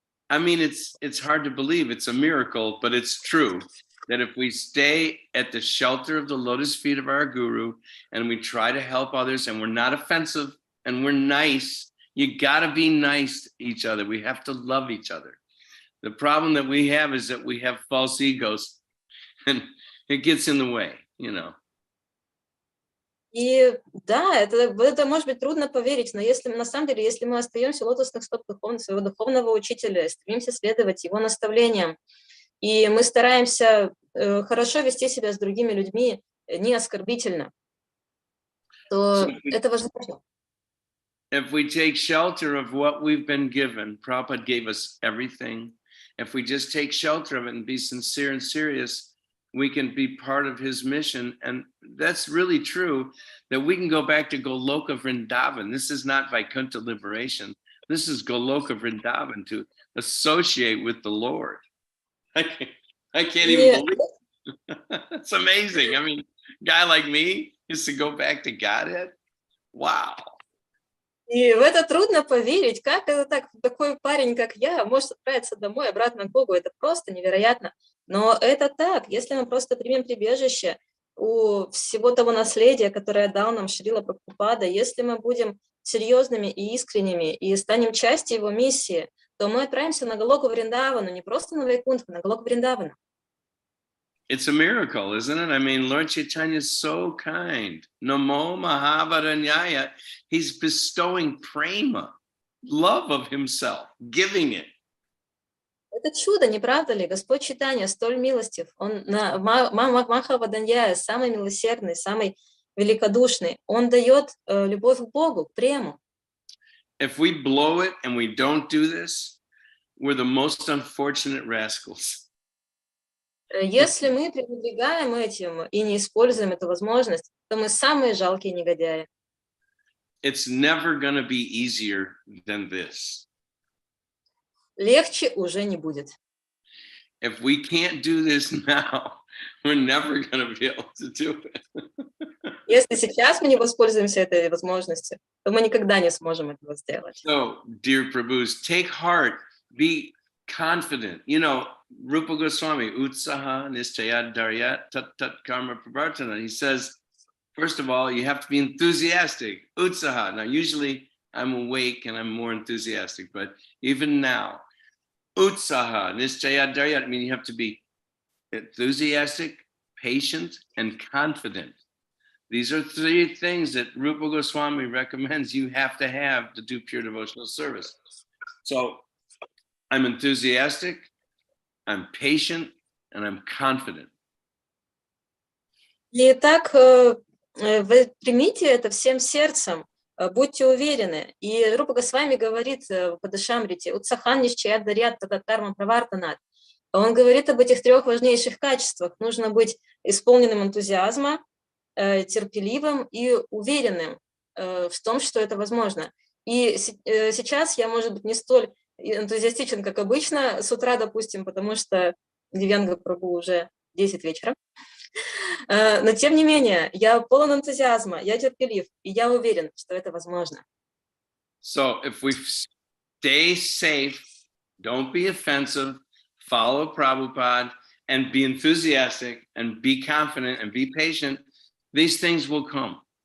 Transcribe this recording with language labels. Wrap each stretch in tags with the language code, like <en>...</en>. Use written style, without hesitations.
<en>I mean, it's hard to believe, it's a miracle, but it's true that if we stay at the shelter of the lotus feet of our guru and we try to help others and we're not offensive and we're nice, you gotta be nice to each other. We have to love each other. The problem that we have is that we have false egos and it gets in the way, you know.</en> <ru>И да, это может быть трудно поверить, но если на самом деле, если мы остаемся в лотосных стоп своего духовного учителя, стремимся следовать его наставлениям, и мы стараемся хорошо вести себя с другими людьми, не оскорбительно,</ru> <en>So</en> <ru>то это возможно.</ru> <en>if we take shelter of what we've been given, Prabhupada gave us everything. If we just take shelter of it and be sincere and serious, we can be part of his mission. And that's really true, that we can go back to Goloka Vrindavan. This is not Vaikuntha liberation. This is Goloka Vrindavan, to associate with the Lord. I can't even believe it. It's amazing. I mean, a guy like me used to go back to Godhead. Wow.</en> <ru>И в это трудно поверить, как это так, такой парень, как я, может отправиться домой, обратно к Богу. Это просто невероятно. Но это так, если мы просто примем прибежище у всего того наследия, которое дал нам Шрила Прабхупада, если мы будем серьезными и искренними и станем частью его миссии, то мы отправимся на Галоку Вриндавану, не просто на Вайкунтху, на Галоку Вриндавану.</ru> <en>It's a miracle, isn't it? I mean, Lord Chaitanya is so kind. Namo Mahavaranyaya. He's bestowing prema, love of himself, giving it.</en> <ru>Это чудо, не правда ли? Господь Чайтанья столь милостив. Он Махаваданья, самый милосердный, самый великодушный. Он дает любовь к Богу, к прему.</ru> <en>If we blow it and we don't do this, we're the most unfortunate rascals.</en> <ru>Если мы пренебрегаем этим и не используем эту возможность, то мы самые жалкие негодяи.</ru> <en>It's never going to be easier than this.</en> <ru>Легче уже не будет.</ru> <en>If we can't do this now, we're never going to be able to do it.</en> <ru>Если сейчас мы не воспользуемся этой возможностью, то мы никогда не сможем этого сделать.</ru> <en>So, dear Prabhus, take heart, be confident. You know, Rupa Goswami,</en> <sa>Utsaha Nischayat Daryat Tat Tat Karma Pravartana.</sa> <en>He says, first of all, you have to be enthusiastic. Utsaha. Now, usually I'm awake and I'm more enthusiastic, but even now,</en> <sa>Utsaha Nischayat Daryat,</sa> <en>I mean, you have to be enthusiastic, patient, and confident. These are three things that Rupa Goswami recommends you have to do pure devotional service. So I'm enthusiastic, I'm patient, and I'm confident.</en> <ru>Итак, вы примите это всем сердцем, будьте уверены. И Рупа Госвами говорит в Падашамрите,</ru> <sa>«Утсахан нишчаят дарят татат карма правартанат».</sa> <ru>Он говорит об этих трех важнейших качествах. Нужно быть исполненным энтузиазма, терпеливым и уверенным в том, что это возможно. И сейчас я, может быть, не столь энтузиастичен, как обычно, с утра, допустим, потому что Дивьянга прабху уже 10 вечера. Но, тем не менее, я полон энтузиазма, я терпелив, и я уверен, что это возможно.</ru> <en>So, if we stay safe, don't be offensive, follow Prabhupada, and be enthusiastic, and be confident, and be patient, these things will come.</en>